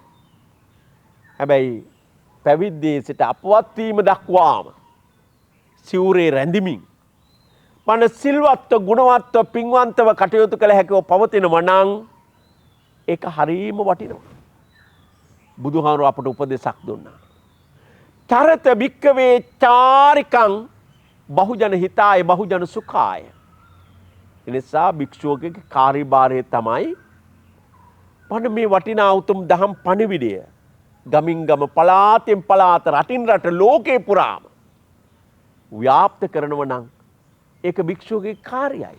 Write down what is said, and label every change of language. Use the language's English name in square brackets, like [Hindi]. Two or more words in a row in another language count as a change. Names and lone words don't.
[Sinhala] හැබැයි පැවිද්දේ සිට අපවත් වීම දක්වාම සිවුරේ රැඳෙමින් මන සිල්වත්ව ගුණවත්ව පින්වන්තව කටයුතු කළ හැකිව පවතිනවා නම් ඒක හරීම වටිනවා. බුදුහාමුදුරුවෝ අපට උපදෙසක් දුන්නා. [Pali] චරත භික්කවේ චාරිකං බහුජන හිතාය බහුජන සුඛාය. [Sinhala] එනිසා භික්ෂුවකගේ කාර්යභාරය තමයි පන මේ වටිනා උතුම් දහම් පණිවිඩය ගමින් ගම පළාතෙන් පළාත රටින් රට ලෝකේ පුරාම ව්‍යාප්ත කරනව නම් ඒක භික්ෂුවගේ කාර්යයි.